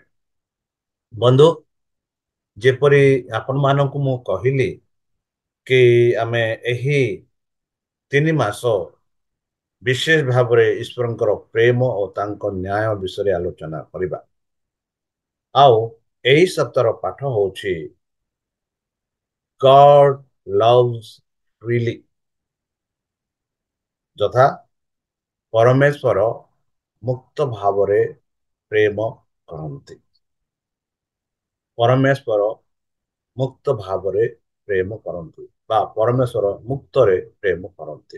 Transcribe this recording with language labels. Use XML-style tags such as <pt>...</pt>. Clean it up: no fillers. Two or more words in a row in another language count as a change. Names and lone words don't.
<or>ବନ୍ଧୁ, ଯେପରି ଆପଣମାନଙ୍କୁ ମୁଁ କହିଲି କି ଆମେ ଏହି 3 ମାସ ବିଶେଷ ଭାବରେ ଈଶ୍ୱରଙ୍କର ପ୍ରେମ ଓ ତାଙ୍କ ନ୍ୟାୟ ବିଷୟରେ ଆଲୋଚନା କରିବା। ଆଉ ଏହି ସପ୍ତାହର ପାଠ ହେଉଛି</or> <en>God loves freely,</en> <or>ଯଥା ପରମେଶ୍ୱର ମୁକ୍ତ ଭାବରେ ପ୍ରେମ କରନ୍ତି। ପରମେଶ୍ୱର ମୁକ୍ତ ଭାବରେ ପ୍ରେମ କରନ୍ତି ବା ପରମେଶ୍ୱର ମୁକ୍ତରେ ପ୍ରେମ କରନ୍ତି।</or>